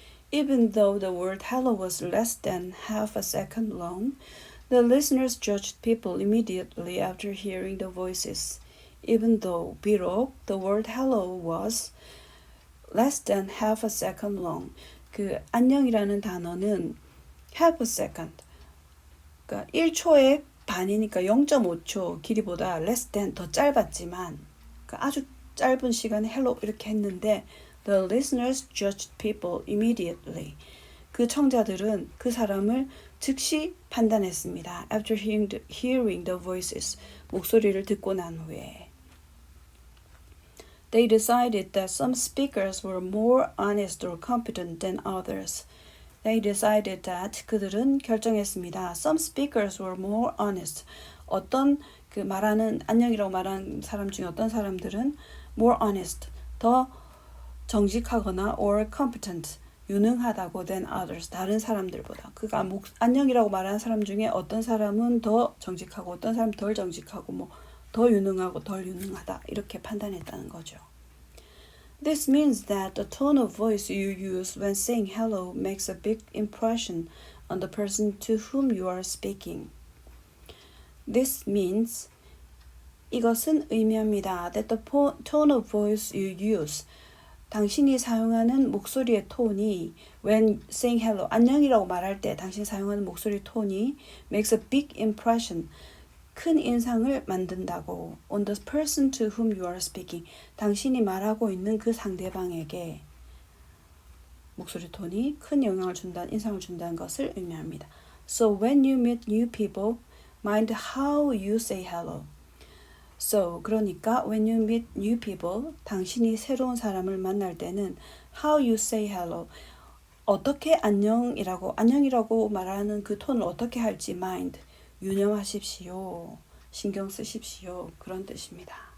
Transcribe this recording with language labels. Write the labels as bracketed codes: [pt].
[en] Even though the word hello was less than half a second long, the listeners judged people immediately after hearing the voices. Even though, 비록, the word hello was less than half a second long. [ko] 그 안녕이라는 단어는 [en] half a second, [ko] 그러니까 1초의 반이니까 0.5초 길이보다 [en] less than [ko] 더 짧았지만 그러니까 아주 짧은 시간에 hello 이렇게 했는데 [en] the listeners judged people immediately. [ko] 그 청자들은 그 사람을 즉시 판단했습니다. [en] After hearing the voices, [ko] 목소리를 듣고 난 후에. [en] They decided that some speakers were more honest or competent than others. They decided that [ko] 그들은 결정했습니다. [en] Some speakers were more honest. [ko] 어떤 그 말하는 안녕이라고 말하는 사람 중에 어떤 사람들은 [en] more honest, [ko] 더 정직하거나 [en] or competent, [ko] 유능하다고 [en] than others, [ko] 다른 사람들보다. 그가 안녕이라고 말하는 사람 중에 어떤 사람은 더 정직하고 어떤 사람은 덜 정직하고 뭐 더 유능하고 덜 유능하다 이렇게 판단했다는 거죠. [en] This means that the tone of voice you use when saying hello makes a big impression on the person to whom you are speaking. This means [ko] 이것은 의미합니다. [en] That the tone of voice you use, [ko] 당신이 사용하는 목소리의 톤이 [en] when saying hello, [ko] 안녕이라고 말할 때 당신이 사용하는 목소리 톤이 [en] makes a big impression, [ko] 큰 인상을 만든다고 [en] on the person to whom you are speaking, [ko] 당신이 말하고 있는 그 상대방에게 목소리 톤이 큰 영향을 준다는, 인상을 준다는 것을 의미합니다. [en] So when you meet new people, mind how you say hello. [ko] So, 그러니까 [en] when you meet new people, [ko] 당신이 새로운 사람을 만날 때는 [en] how you say hello, [ko] 어떻게 안녕이라고 말하는 그 톤을 어떻게 할지 mind, 유념하십시오. 신경 쓰십시오. 그런 뜻입니다.